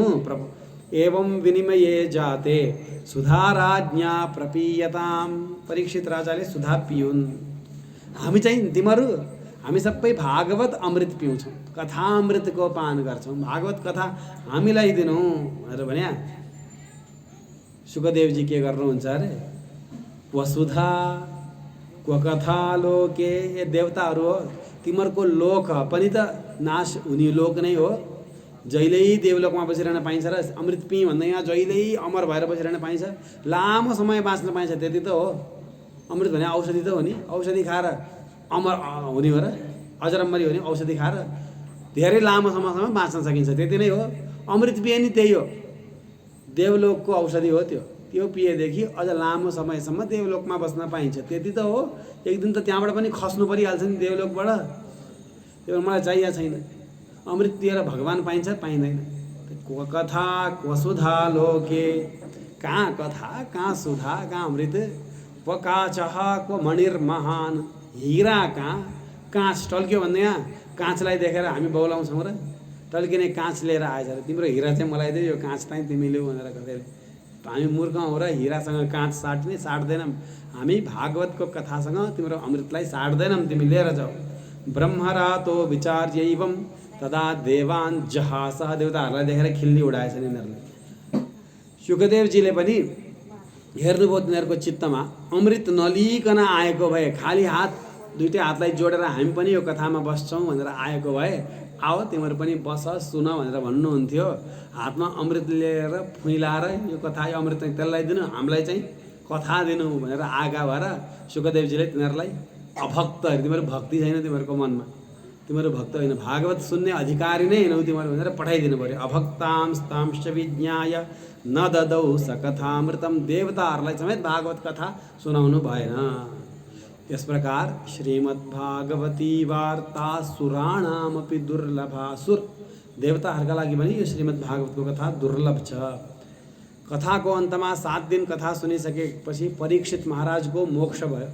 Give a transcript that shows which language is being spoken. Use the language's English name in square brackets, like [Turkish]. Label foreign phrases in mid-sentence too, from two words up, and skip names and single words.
[Sanskrit] एवं विनिमये जाते सुधाराज्ञा प्रपीयताम। [Nepali] परीक्षित राजाले सुधा पिउन्। हामी चाहिँ हामी सबै भागवत अमृत पिउँछौँ, कथा अमृतको पान गर्छौँ, भागवत कथा हामीलाई दिनु भनेर भन्या। सुखदेवजी के गर्नुहुन्छ अरे, [Sanskrit] वसुधा क्व कथा लोके। [Nepali] ये देवताहरू हो, तिमीहरूको लोक पनि त नाश हुने लोक नै हो। जहिल्यै देवलोकमा बसिरहन पाइन्छ र अमृत पिँ भन्दा यहाँ जहिल्यै अमर भएर बसिरहन पाइन्छ, लामो समय बाँच्न पाइन्छ, त्यति त हो। अमृत भने औषधि त हो नि, औषधि खाएर अमर हुने हो र, अजरम्बरी हो नि, औषधि खाएर धेरै लामो समयसम्म बाँच्न सकिन्छ, त्यति नै हो। अमृत पिए नि त्यही हो, देवलोकको औषधि हो त्यो। त्यो पिएदेखि अझ लामो समयसम्म देवलोकमा बस्न पाइन्छ, त्यति त हो। एक दिन त त्यहाँबाट पनि खस्नु परिहाल्छ नि देवलोकबाट। त्यो मलाई चाहिएको छैन। अमृत पिएर भगवान पाइन्छ पाइँदैन। [Sanskrit] क्व कथा क्व सुधा लोके। [Nepali] कहाँ कथा, कहाँ सुधा, कहाँ अमृत। [Sanskrit] क्व काचः क्व मणिर्महान। [Nepali] हिरा कहाँ, काँच टल्क्यो भन्दा यहाँ काँचलाई देखेर हामी बौलाउँछौँ र, टल्किने काँच लिएर आएछ र तिम्रो हिरा चाहिँ मलाई दे, यो काँच चाहिँ तिमी लिऊ भनेर कसैले। हामी मूर्ख हौ र, हिरासँग काँच साट्दैनौँ। हामी भागवतको कथासँग तिम्रो अमृतलाई साट्दैनौँ, तिमी लिएर जाऊ। [Sanskrit] ब्रह्मरातो विचार्यैवं तदा देवान् जहासः। [Nepali] देवताहरूलाई देखेर खिल्ली उडाएछन् यिनीहरूले। सुखदेवजीले पनि हेर्नुभयो तिनीहरूको चित्तमा, अमृत नलिकन आएको भए, खाली हात, दुईटै हातलाई जोडेर हामी पनि यो कथामा बस्छौँ भनेर आएको भए, आओ तिमीहरू पनि बस सुन भनेर भन्नुहुन्थ्यो। हातमा अमृत लिएर फुइलाएर यो कथा, यो अमृत चाहिँ त्यसलाई दिनु, हामीलाई चाहिँ कथा दिनु भनेर आगा भएर सुखदेवजीले तिनीहरूलाई अभक्त, तिमीहरू भक्ति छैन तिमीहरूको मनमा, तिमीहरू भक्त होइन, भागवत सुन्ने अधिकारी नै होइनौ तिमीहरू भनेर पठाइदिनु पऱ्यो। [Sanskrit] अभक्तांस्तांश्च विज्ञाय न ददौ स कथामृतम। [Nepali] देवताहरूलाई समेत भागवत कथा सुनाउनु भएन। यस प्रकार [Sanskrit] श्रीमद्भागवती वार्ता सुराणामपि दुर्लभा। [Nepali] सुर देवताहरूका लागि पनि यो श्रीमद्भागवतको कथा दुर्लभ छ। कथाको अन्तमा 7 दिन कथा सुनिसकेपछि परीक्षित महाराजको मोक्ष भयो।